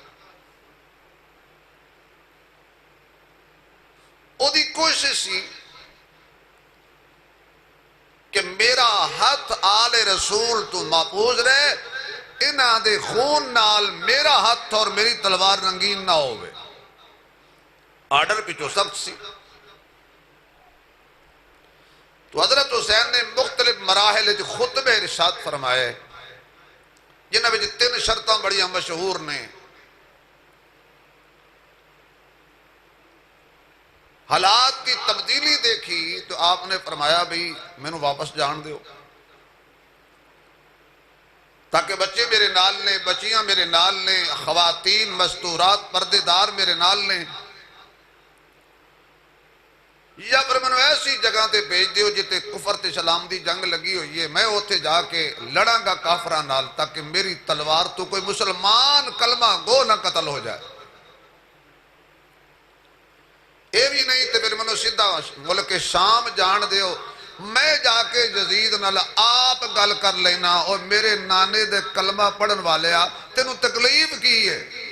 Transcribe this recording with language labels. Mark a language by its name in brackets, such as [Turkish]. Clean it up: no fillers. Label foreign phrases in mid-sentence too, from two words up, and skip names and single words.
[Punjabi] او دی کوشش سی کہ میرا ہاتھ آل رسول تو محفوظ رہے، انہاں دے خون نال میرا ہاتھ اور میری تلوار رنگین نہ ہوئے. آرڈر پچھو سخت سی. تو حضرت حسین نے مختلف مراحل خطبے ارشاد فرمائے جنہاں وچ 3 شرطاں بڑیاں مشہور نے. [Urdu] حالات کی تبدیلی دیکھی تو آپ نے فرمایا [Punjabi] بھئی مینوں واپس جان دیو تاکہ بچے میرے نال نے، بچیاں میرے نال نے، خواتین مستورات پردے دار میرے نال نے، یا پھر میں ایسی جگہ تے بھیج دیو جتے کفر تے اسلام دی جنگ لگی ہوئی ہے، میں اوتھے جا کے لڑاں گا کافراں نال تاکہ میری تلوار تو کوئی مسلمان کلمہ گو نہ قتل ہو جائے. اے بھی نہیں تے پھر منو سیدھا ملک شام جان دیو، میں جا کے یزید نال آپ گل کر لینا اور میرے نانے دے کلمہ پڑھن والے آ تینوں تکلیف کی ہے.